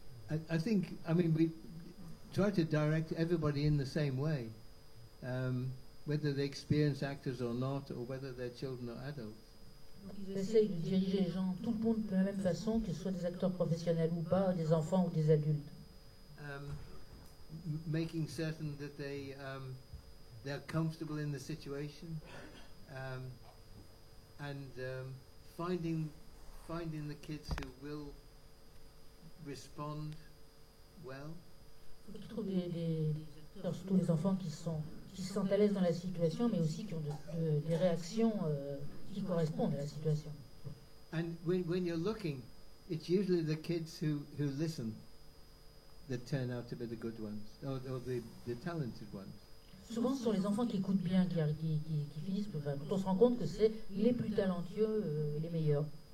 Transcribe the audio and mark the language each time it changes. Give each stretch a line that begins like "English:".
English: I think, I mean, we try to direct everybody in the same way, whether they're experienced actors or not, or whether they're children or adults.
French: Ils essayent de diriger les gens, tout le monde de la même façon, qu'ils soient des acteurs professionnels ou pas, des enfants ou des adultes.
English: Making certain that they're comfortable in the situation, and finding the kids who will respond well.
French: Il faut qu'ils trouvent des acteurs, surtout les enfants qui se sentent à l'aise dans la situation, mais aussi qui ont des réactions qui correspondent à la situation.
English: And when you're looking, it's usually the kids who listen that turn out to be the good ones, or the talented ones.
French: Souvent, ce sont les enfants qui écoutent bien, qui finissent. Enfin, on se rend compte que c'est les plus talentueux et les meilleurs.